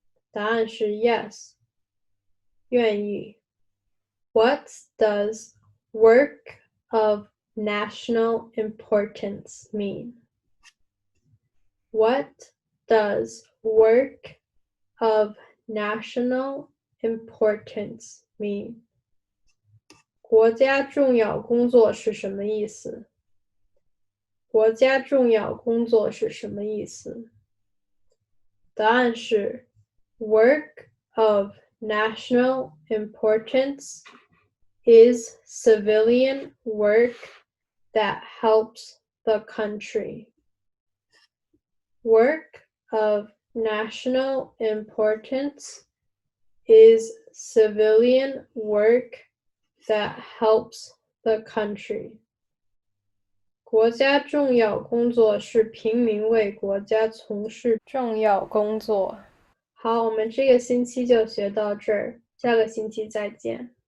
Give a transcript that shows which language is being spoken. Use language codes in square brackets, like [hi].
[zh] 答案是 [en] yes， [zh] 愿意。 [en] What does work of national importance mean? What does work of national importance mean? [zh] 国家重要工作是什么意思？国家重要工作是什么意思？答案是 [en] Work of national importance is civilian work that helps the country. Work of national importance is civilian work that helps the country. [zh] 国家重要工作是平民为国家从事重要工作。好，我们这个星期就学到这儿，下个星期再见。